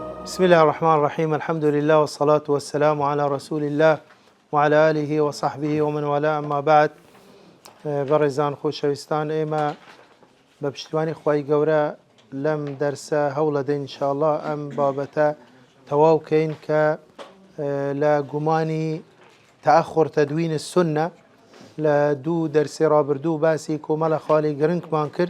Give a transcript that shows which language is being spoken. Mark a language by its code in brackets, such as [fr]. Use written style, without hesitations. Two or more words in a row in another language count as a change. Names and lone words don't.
[ar] بسم الله الرحمن الرحيم. الحمد لله والصلاة والسلام على رسول الله وعلى آله وصحبه ومن والاه. أما بعد، [ckb] بەڕێزان خۆشەویستان، ئێمە بە پشتیوانی خوای گەورە لەم دەرسە هەوڵە دەین ئینشاءالله ئەم بابەتە تەواو بکەین کە لە گومانی [ar] تەأخر تەدوین السنە [ckb] لە دوو دەرسی ڕابردوو باسی کۆمەڵە خاڵی گرنگمان کرد.